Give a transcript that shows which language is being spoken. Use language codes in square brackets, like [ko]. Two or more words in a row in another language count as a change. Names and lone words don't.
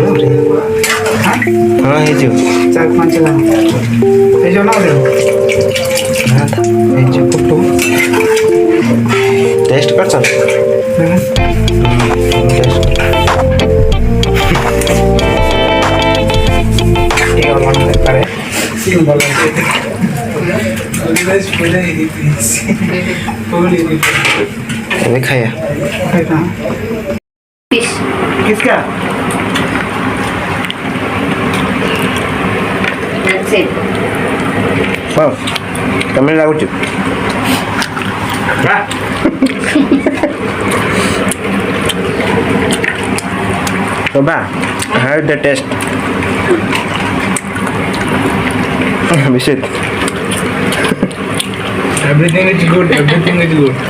[or] ହଁ ହେଇଯିବ। 4-5 ହେଇଯିବ ନା ଦେବ [bn] এই যে ফুটো টেস্ট করছ [or] ଏବେ ଖାଇବା। [hi] किसका [or] ହଁ ତମେ ଲାଗୁଛି [en] Baba, how is the taste? Visit. Everything is good. Everything is good.